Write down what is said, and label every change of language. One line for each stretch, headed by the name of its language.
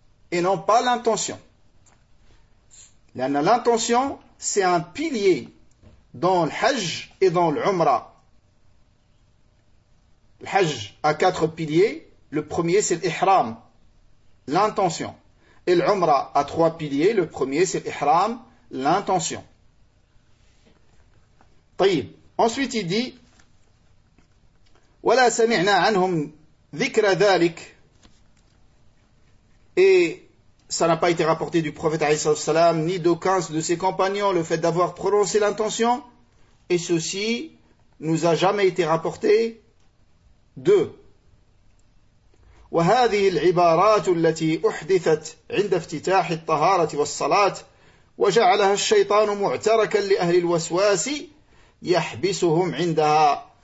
French: et non pas l'intention. L'intention, c'est un pilier dans le Hajj et dans l'Umrah. Le Hajj a quatre piliers. Le premier, c'est l'Ihram, l'intention. Et l'Umrah a trois piliers. Le premier, c'est l'Ihram, l'intention.
Arabic: طيب.
French: Ensuite, il dit
Arabic: وَلَا سَمِعْنَا عَنْهُمْ ذِكْرَ ذَلِكَ.
French: Et ça n'a pas été rapporté du prophète A.S. ni d'aucun de ses compagnons, le fait d'avoir prononcé l'intention. Et ceci nous a jamais été rapporté d'eux.
Arabic: وَهَذِهِ الْعِبَارَاتُ الَّتِي أُحْدِثَتْ عِنْدَ افْتِتَاحِ الطَّهَارَةِ وَالصَّلَاةِ وَجَعَلَهَا الشَّيْطَانُ مُعْتَرَكًا لِأَهْلِ الْوَسْوَاسِ يَحْبِسُهُمْ عِنْدَهَا.